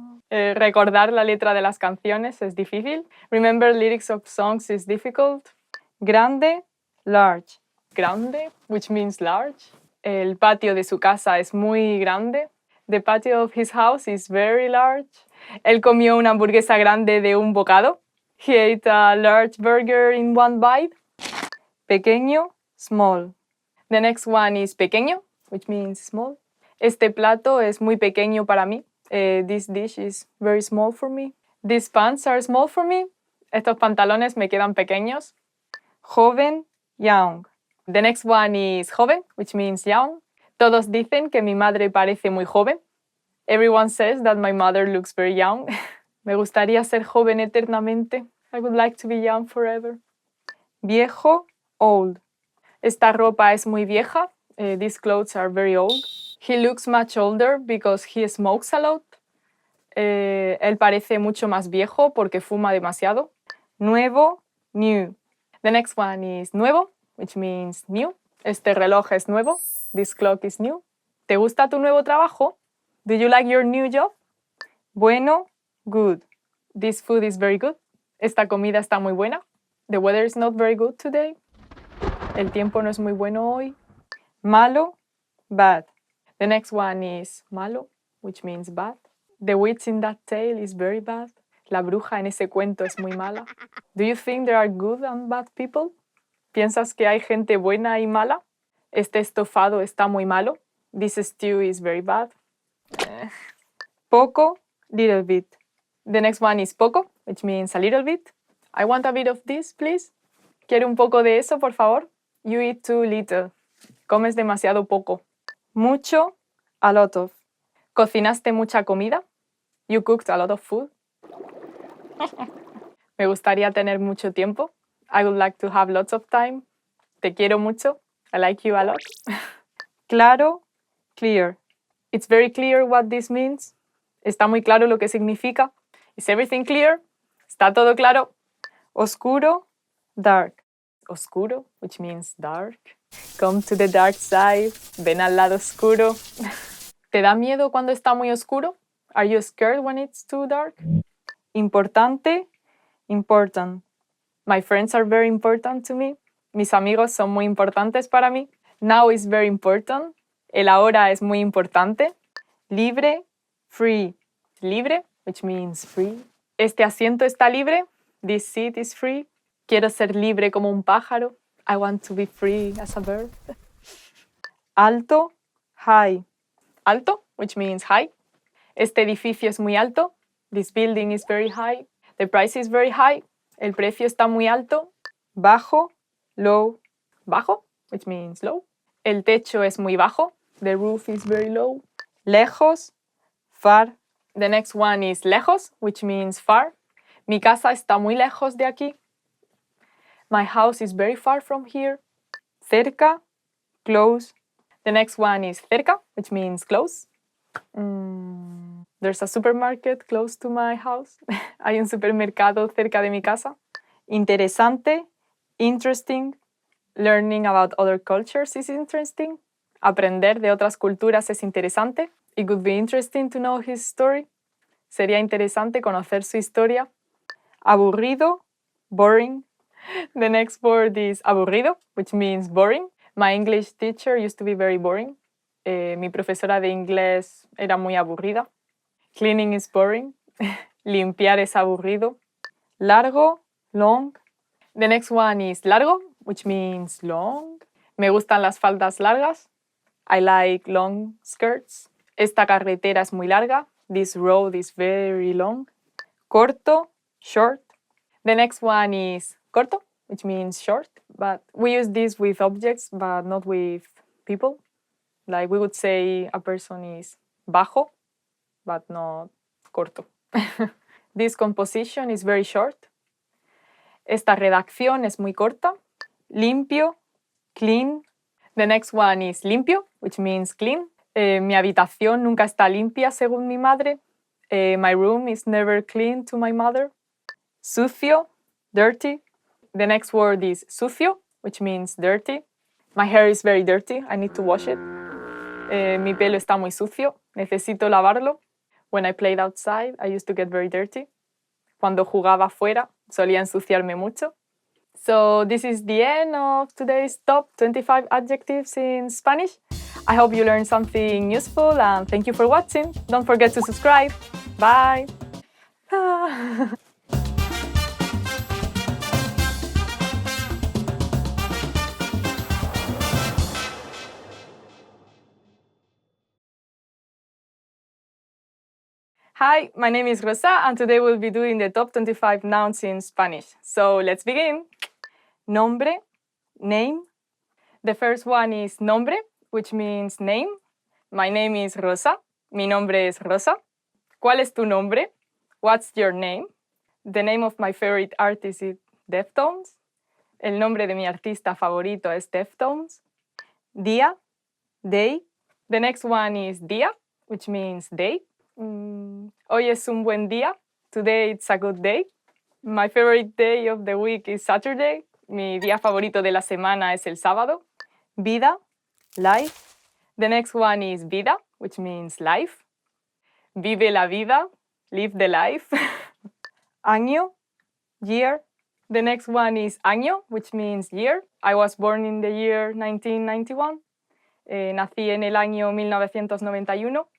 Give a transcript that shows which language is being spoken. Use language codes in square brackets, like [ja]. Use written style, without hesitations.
[es] Recordar la letra de las canciones es difícil. [en] Remember lyrics of songs is difficult. Grande, large. Grande, which means large. [es] El patio de su casa es muy grande. [en] The patio of his house is very large. [es] Él comió una hamburguesa grande de un bocado. [en] He ate a large burger in one bite. Pequeño, small. The next one is pequeño, which means small. [es] Este plato es muy pequeño para mí. [en] This dish is very small for me. These pants are small for me. [es] Estos pantalones me quedan pequeños. [en] Joven, young. The next one is joven, which means young. [es] Todos dicen que mi madre parece muy joven. [en] Everyone says that my mother looks very young. [es] Me gustaría ser joven eternamente. [en] I would like to be young forever. Viejo, old. [es] Esta ropa es muy vieja. [en] These clothes are very old. He looks much older because he smokes a lot. [es] Él parece mucho más viejo porque fuma demasiado. [en] Nuevo, new. The next one is nuevo, which means new. [es] Este reloj es nuevo. [en] This clock is new. [es] ¿Te gusta tu nuevo trabajo? [en] Do you like your new job? Bueno, good. This food is very good. [es] Esta comida está muy buena. [en] The weather is not very good today. [es] El tiempo no es muy bueno hoy. [en] Malo, bad. The next one is malo, which means bad. The witch in that tale is very bad. [es] La bruja en ese cuento es muy mala. [en] Do you think there are good and bad people? [es] ¿Piensas que hay gente buena y mala? Este estofado está muy malo. [en] This stew is very bad. Poco, little bit. The next one is poco, which means a little bit. I want a bit of this, please. [es] ¿Quiere un poco de eso, por favor? [en] You eat too little. [es] Comes demasiado poco. Mucho, [en] a lot of. [es] ¿Cocinaste mucha comida? [en] You cooked a lot of food. [es] Me gustaría tener mucho tiempo. [en] I would like to have lots of time. [es] Te quiero mucho. [en] I like you a lot. Claro, clear. It's very clear what this means. [es] Está muy claro lo que significa. [en] Is everything clear? [es] ¿Está todo claro? [en] Oscuro, dark. Oscuro, which means dark. Come to the dark side. [es] Ven al lado oscuro. ¿Te da miedo cuando está muy oscuro? [en] Are you scared when it's too dark? Importante, important. My friends are very important to me. [es] Mis amigos son muy importantes para mí. [en] Now is very important. [es] El ahora es muy importante. Libre, free. Libre, which means free. Este asiento está libre. [en] This seat is free. [es] Quiero ser libre como un pájaro. [en] I want to be free as a bird. Alto, high. Alto, which means high. [es] Este edificio es muy alto. [en] This building is very high. The price is very high. [es] El precio está muy alto. [en] Bajo, low. [es] Bajo, [en] which means low. [es] El techo es muy bajo. [en] The roof is very low. Lejos, far. The next one is lejos, which means far. [es] Mi casa está muy lejos de aquí. [en] My house is very far from here. Cerca, close. The next one is cerca, which means close. There's a supermarket close to my house. [es] Hay un supermercado cerca de mi casa. [en] Interesante, interesting. Learning about other cultures is interesting. [es] Aprender de otras culturas es interesante. [en] It would be interesting to know his story. [es] Sería interesante conocer su historia. [en] Aburrido, boring. The next word is aburrido, which means boring. My English teacher used to be very boring. [es] Mi profesora de inglés era muy aburrida. [en] Cleaning is boring. [es] Limpiar es aburrido. [en] Largo, long. The next one is largo, which means long. [es] Me gustan las faldas largas. [en] I like long skirts. [es] Esta carretera es muy larga. [en] This road is very long. Corto, short. The next one is corto, which means short, but we use this with objects, but not with people. Like we would say a person is bajo, but not corto. This composition is very short. [es] Esta redacción es muy corta. [en] Limpio, clean. The next one is limpio, which means clean. [es] Mi habitación nunca está limpia según mi madre. [en] My room is never clean to my mother. Sucio, dirty. The next word is sucio, which means dirty. My hair is very dirty. I need to wash it. [es] Mi pelo está muy sucio. Necesito lavarlo. [en] When I played outside, I used to get very dirty. [es] Cuando jugaba afuera, solía ensuciarme mucho. [en] So this is the end of today's top 25 adjectives in Spanish. I hope you learned something useful and thank you for watching. Don't forget to subscribe. Bye. Hi, my name is Rosa, and today we'll be doing the top 25 nouns in Spanish. So let's begin. Nombre, name. The first one is nombre, which means name. My name is Rosa. [es] Mi nombre es Rosa. ¿Cuál es tu nombre? [en] What's your name? The name of my favorite artist is Deftones. [es] El nombre de mi artista favorito es Deftones. [en] Día, day. The next one is día, which means day. [es] Hoy es un buen día. [en] Today it's a good day. My favorite day of the week is Saturday. [es] Mi día favorito de la semana es el sábado. [en] Vida, life. The next one is vida, which means life. [es] Vive la vida, [en] live the life. Año, year. The next one is año, which means year. I was born in the year 1991. [es] Nací en el año 1991.